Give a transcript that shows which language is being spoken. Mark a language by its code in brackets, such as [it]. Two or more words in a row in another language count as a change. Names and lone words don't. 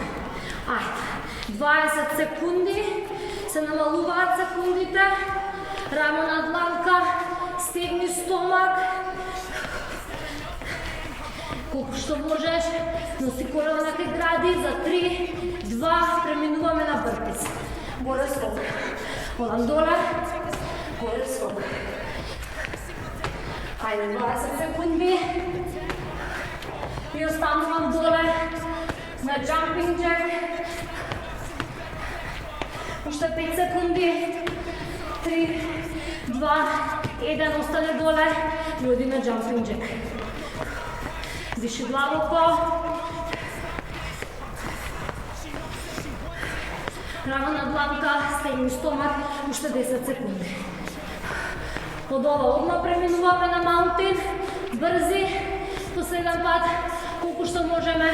[mk] Ајде, 20 секунди, се намалуваат секундите, рамо на дланка, стегни стомак, колку што можеш, носи колено на кај гради, за 3, 2, преминуваме на бърпис. Горе скок. Одам доле, горе скок. Ајде, 20 секунди. И останувам доле на [en] jumping jack. [mk] Уште 5 секунди. 3, 2, 1, остане доле и одиме [en] jumping jack. [mk] Диши длабоко. Рамо на дланка, стегни стомак, уште 10 секунди. Од ова одма преминуваме на маунтин, брзи, последен пат, колку што можеме.